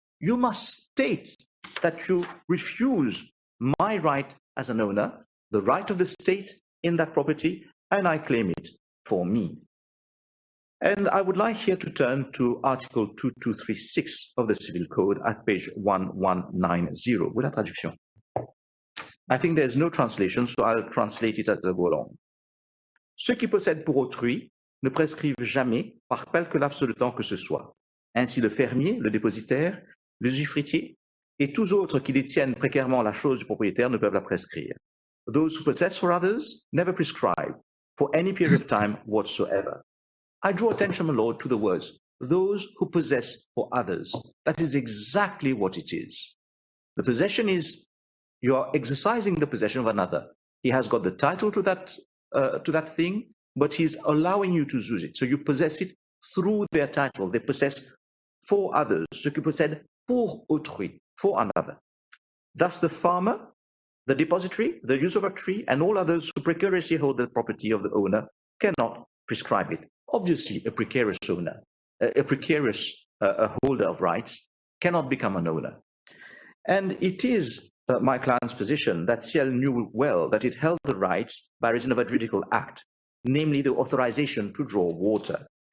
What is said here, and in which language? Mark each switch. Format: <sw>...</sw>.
<en>You must state that you refuse my right as an owner, the right of the state in that property, and I claim it for me. And I would like here to turn to Article 2236 of the Civil Code at page 1190. With</en> <fr>la traduction.</fr> <en>I think there's no translation, so I'll translate it as I go along.</en> <fr>Ceux qui possèdent pour autrui ne prescrivent jamais par quelque laps de temps que ce soit. Ainsi le fermier, le dépositaire, l'usufruitier et tous autres qui détiennent précairement la chose du propriétaire ne peuvent la prescrire.</fr> <en>Those who possess for others never prescribe for any period of time whatsoever. I draw attention, my lord, to the words, those who possess for others. That is exactly what it is. The possession is, you are exercising the possession of another. He has got the title to that thing, but he's allowing you to use it. So you possess it through their title. They possess for others.</en> <fr>Ceux qui possèdent pour autrui,</fr> <en>for another. Thus the farmer, the depository, the usurpatory, and all others who precariously hold the property of the owner cannot prescribe it. Obviously, a precarious owner, a precarious holder of rights cannot become an owner. And it is my client's position that Ciel knew well that it held the rights by reason of a juridical act, namely the authorization to draw water.</en>